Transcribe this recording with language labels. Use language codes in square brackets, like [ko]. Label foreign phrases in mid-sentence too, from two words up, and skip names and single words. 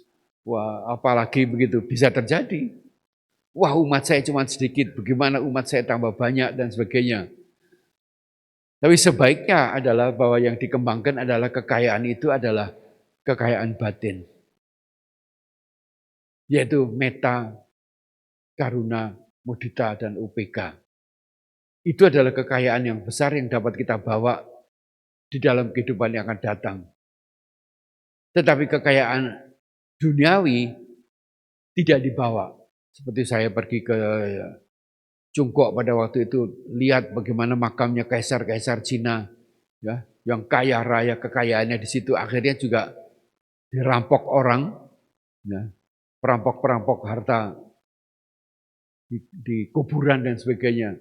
[id] Wah, apalagi begitu bisa terjadi. Wah, umat saya cuma sedikit, bagaimana umat saya tambah banyak dan sebagainya. Tapi sebaiknya adalah bahwa yang dikembangkan adalah kekayaan itu adalah kekayaan batin. Yaitu [pi] metta, karuna, mudita, [id] dan UPK. Itu adalah kekayaan yang besar yang dapat kita bawa di dalam kehidupan yang akan datang. Tetapi kekayaan duniawi tidak dibawa. Seperti saya pergi ke Cungkok pada waktu itu, lihat bagaimana makamnya kaisar-kaisar Cina, ya, yang kaya raya, kekayaannya di situ akhirnya juga dirampok orang, ya, perampok-perampok harta di kuburan dan sebagainya.